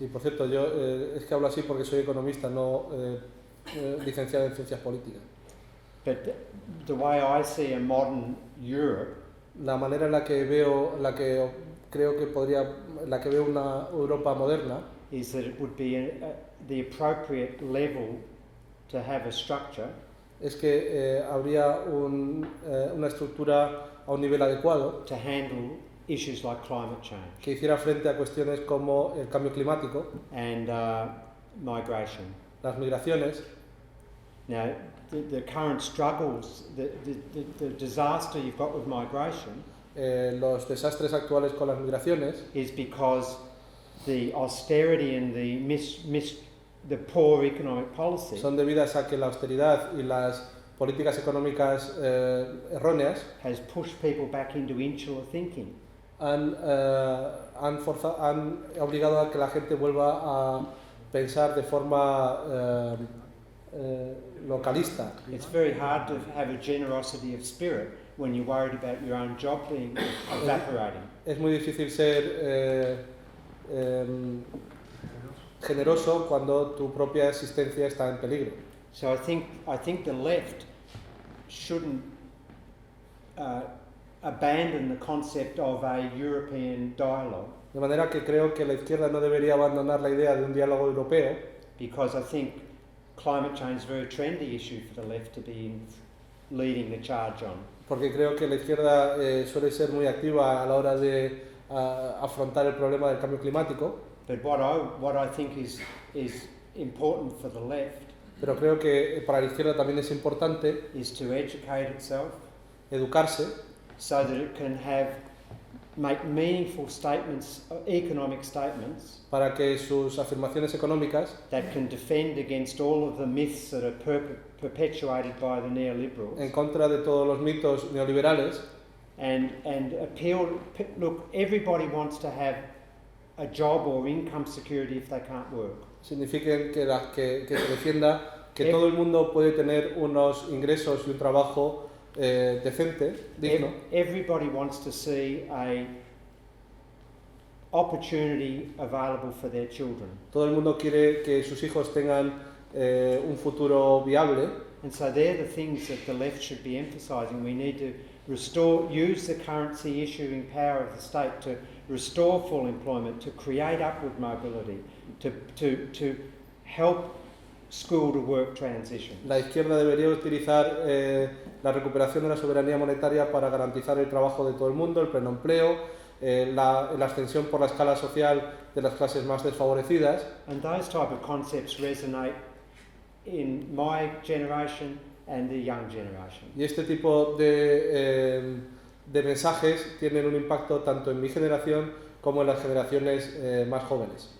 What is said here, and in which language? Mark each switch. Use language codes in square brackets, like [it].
[es] Y por cierto, yo es que hablo así porque soy economista, no licenciado en ciencias políticas. [en] But the way I see a modern Europe, [es] La manera en la que veo, la que veo una Europa moderna, [en] is that it would be the appropriate level to have a structure [es] es que habría una estructura a un nivel adecuado [en] to handle issues like climate change [es] que hiciera frente a cuestiones como el cambio climático, [en] and migration. [es] las migraciones. [en] Now, the current struggles, the disaster you've got with migration [es] Los desastres actuales con las migraciones [en] is because the austerity and the poor economic policy [es] son debidas a que la austeridad y las políticas económicas erróneas [en] has pushed people back into insular thinking. [es] han obligado a que la gente vuelva a pensar de forma localista. [en] It's very hard to have a generosity of spirit when you're worried about your own job being evaporating. [es] Es muy difícil ser generoso cuando tu propia existencia está en peligro. [en] So I think the left shouldn't abandon the concept of a European dialogue, [es] De manera que creo que la izquierda no debería abandonar la idea de un diálogo europeo, [en] because I think climate change is a very trendy issue for the left to be leading the charge on. [es] porque creo que la izquierda suele ser muy activa a la hora de afrontar el problema del cambio climático, [en] But what I think is important for the left [es] pero creo que para la izquierda también es importante [en] is to educate itself [es] educarse [en] so that it can make meaningful statements, economic statements, [es] para que sus afirmaciones económicas [en] that can defend against all of the myths that are perpetuated by the neoliberals [es] en contra de todos los mitos neoliberales [en] and appeal. Look, everybody wants to have a job or income security if they can't work. [es] signifiquen que se defienda que todo el mundo puede tener unos ingresos y un trabajo decente, digno. [en] Everybody wants to see a opportunity available for their children. [es] Todo el mundo quiere que sus hijos tengan un futuro viable. [en] And so they're the things that the left should be emphasising. We need to use the currency issuing power of the state to restore full employment, to create upward mobility, to help school to work transition. [es] La izquierda debería utilizar la recuperación de la soberanía monetaria para garantizar el trabajo de todo el mundo, el pleno empleo, la ascensión por la escala social de las clases más desfavorecidas. [en] And those type of concepts resonate in my generation and the young generation. [es] Y este tipo de mensajes tienen un impacto tanto en mi generación como en las generaciones más jóvenes.